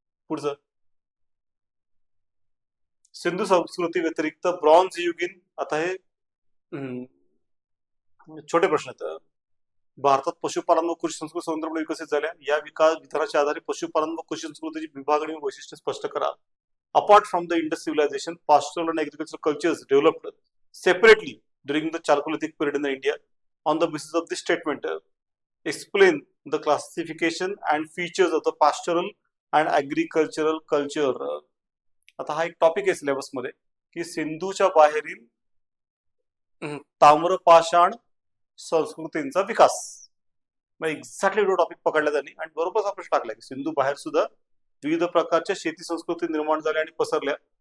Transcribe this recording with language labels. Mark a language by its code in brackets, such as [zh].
[mr] पुढचं, सिंधू संस्कृती व्यतिरिक्त ब्रॉन्झ युगीन, आता हे छोटे प्रश्न आहेत. भारतात पशुपालन व कृषी संस्कृती स्वतंत्रपणे विकसित झाल्या. या विकास विधानाच्या आधारे पशुपालन व कृषी संस्कृतीची विभागणी व वैशिष्ट्य स्पष्ट करा. [en] Apart from the Indus civilization, pastoral and agricultural cultures developed separately during the Chalcolithic period in India. On the basis of this statement, explain the classification and features of the pastoral and agricultural culture. [mr] आता हा एक topic आहे syllabus मध्ये की सिंधूच्या बाहेरील ताम्रपाषाण संस्कृतींचा विकास. मग एक्झॅक्टली तो टॉपिक पकडला त्यांनी आणि बरोबर हा प्रश्न टाकला की सिंधू बाहेर सुद्धा विविध प्रकारच्या शेती संस्कृती निर्माण झाल्या आणि पसरल्या.